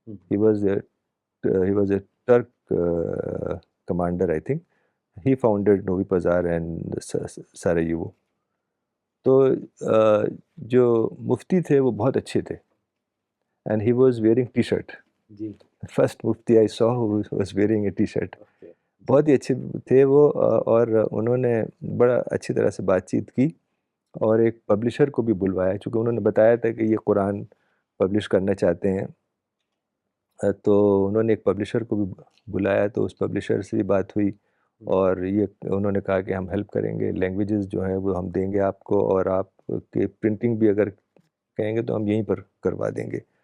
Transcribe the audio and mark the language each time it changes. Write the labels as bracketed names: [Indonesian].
[English] He was a Turk commander, I think. He founded Novi Pazar and Sarajevo. [Urdu] تو جو مفتی تھے وہ بہت اچھے تھے، [English] and he was wearing T-shirt. First مفتی I saw who was wearing a T-shirt. [Urdu] بہت ہی اچھے تھے وہ، اور انہوں نے بڑا اچھی طرح سے بات چیت کی، اور ایک پبلشر کو بھی بلوایا، چونکہ انہوں نے بتایا تھا کہ یہ قرآن پبلش کرنا چاہتے ہیں. تو انہوں نے ایک پبلشر کو بھی بلایا، تو اس پبلشر سے بھی بات ہوئی، اور یہ انہوں نے کہا کہ ہم ہیلپ کریں گے، لینگویجز جو ہیں وہ ہم دیں گے آپ کو، اور آپ کے پرنٹنگ بھی اگر کہیں گے تو ہم یہیں پر کروا دیں گے.